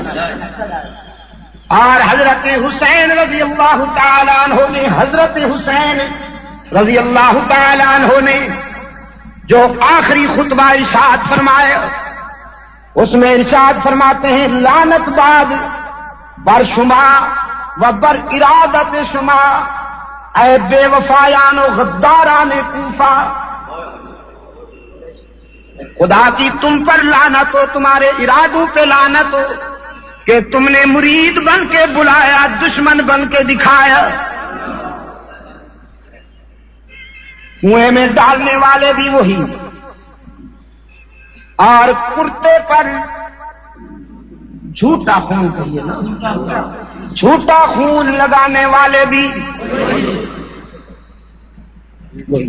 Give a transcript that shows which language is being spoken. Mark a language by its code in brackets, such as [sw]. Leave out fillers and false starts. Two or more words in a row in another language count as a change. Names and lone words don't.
[ur] اور حضرت حسین رضی اللہ تعالیٰ عنہ نے، حضرت حسین رضی اللہ تعالیٰ عنہ نے جو آخری خطبہ ارشاد فرمایا، اس میں ارشاد فرماتے ہیں، [fa] لعنت باد بر شما و بر ارادت شما اے بے وفایان و غداران کوفہ. [ur] خدا کی تم پر لعنت ہو، تمہارے ارادوں پہ لعنت ہو کہ تم نے مرید بن کے بلایا، دشمن بن کے دکھایا. کنویں میں ڈالنے والے بھی وہی، اور کرتے پر جھوٹا خون کہیے نا، جھوٹا خون لگانے والے بھی وہی.